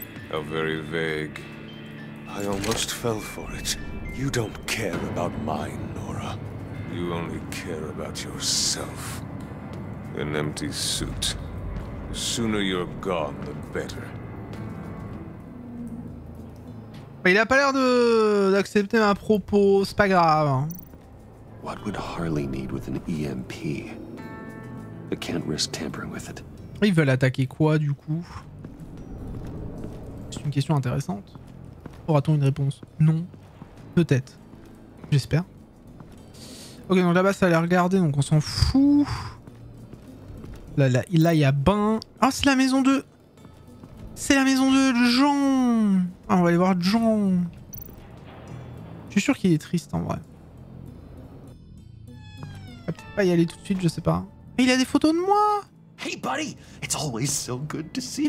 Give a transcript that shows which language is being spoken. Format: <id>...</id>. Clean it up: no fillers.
<en>How very vague. I almost fell for it. You don't care about mine, Nora. You only care about yourself. An empty suit. The sooner you're gone, the better.</en> <fr>Il a pas l'air d'accepter ma propos, c'est pas grave.</fr> <en>What would Harley need with an EMP? I can't risk tampering with it.</en> <fr>Ils veulent attaquer quoi du coup? C'est une question intéressante. Aura-t-on une réponse? Non. Peut-être. J'espère. Ok, donc là-bas ça a l'air regardé, donc on s'en fout. Là, il y a bain. Oh, c'est la maison de... C'est la maison de Jean. Ah, on va aller voir Jean. Je suis sûr qu'il est triste en vrai. On va peut-être pas y aller tout de suite, je sais pas. Mais il a des photos de moi.</fr> <en>Hey buddy, it's always so good to see you.</en>